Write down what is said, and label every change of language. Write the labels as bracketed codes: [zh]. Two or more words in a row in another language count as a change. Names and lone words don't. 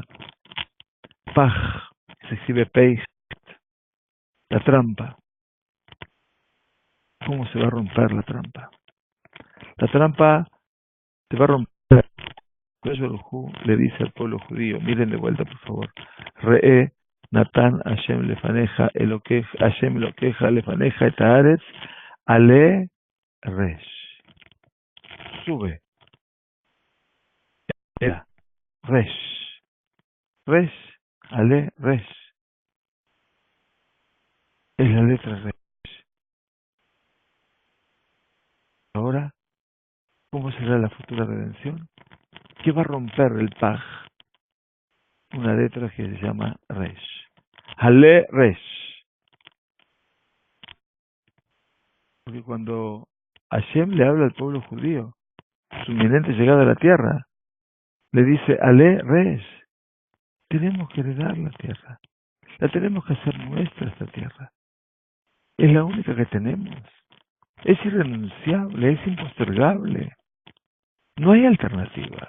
[es] Paj, se escribe Peich, la trampa. ¿Cómo se va a romper la trampa? La trampa se va a romper. Le dice al pueblo judío, miren de vuelta por favor, [he] ראה נתן השם לפניך, השם אלוקיך לפניך את הארץ עלה רש. [es] Sube. Resh. [he] רש. עלה רש. [es] Es la letra resh. Ahora, ¿cómo será la futura redención? ¿Qué va a romper el Paj? Una letra que se llama resh. [he] עלה רש. [es] Porque cuando Hashem le habla al pueblo judío, su inminente llegada a la tierra, le dice, [he] עלה רש, [es] tenemos que heredar la tierra, la tenemos que hacer nuestra esta tierra, es la única que tenemos, es irrenunciable, es impostergable, no hay alternativa.